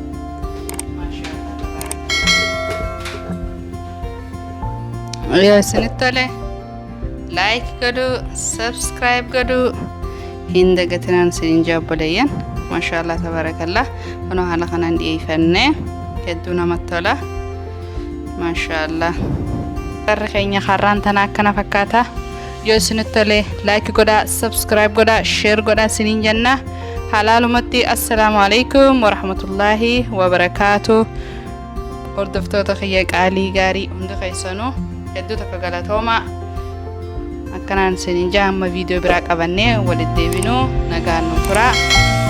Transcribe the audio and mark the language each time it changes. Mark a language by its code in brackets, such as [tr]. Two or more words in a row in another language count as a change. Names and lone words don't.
[om] Yoo isinitti tole like godhu subscribe godhu hin dagatinaan isin jabboleeyyan [ar] ما شاء الله تبارك الله. [om] Kunoo haala kanaan dhiyeeffannee hedduu namatti tola maashaallah. Qarri keenya har'aan tana akkana fakkaata. Yoo isinitti tole like godhaa subscribe godhaa share godhaa isiniin jenna. [ar] Halaalumatti السلام عليكم ورحمة الله وبركاته. [om] Hordoftoota kiyya qaalii gaarii hundi keessanuu hedduu takka galatooma. Akkanaan isin jaamma viidiyoo biraa qabannee walitti deebinuu nagaan nu tura.